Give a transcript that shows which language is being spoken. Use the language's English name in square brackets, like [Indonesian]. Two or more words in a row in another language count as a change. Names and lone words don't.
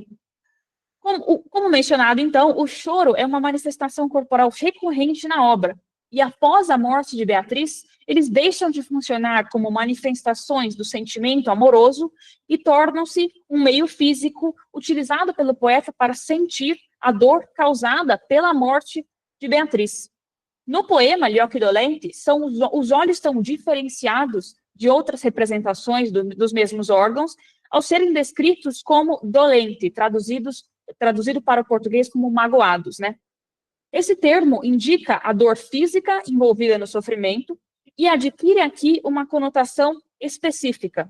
[Portuguese] Como mencionado, então, o choro é uma manifestação corporal recorrente na obra, e após a morte de Beatriz, eles deixam de funcionar como manifestações do sentimento amoroso e tornam-se um meio físico utilizado pelo poeta para sentir a dor causada pela morte de Beatriz. No poema Gli occhi dolenti, os olhos estão diferenciados de outras representações dos mesmos órgãos, ao serem descritos como dolenti, traduzido para o português como magoados, né? Esse termo indica a dor física envolvida no sofrimento e adquire aqui uma conotação específica.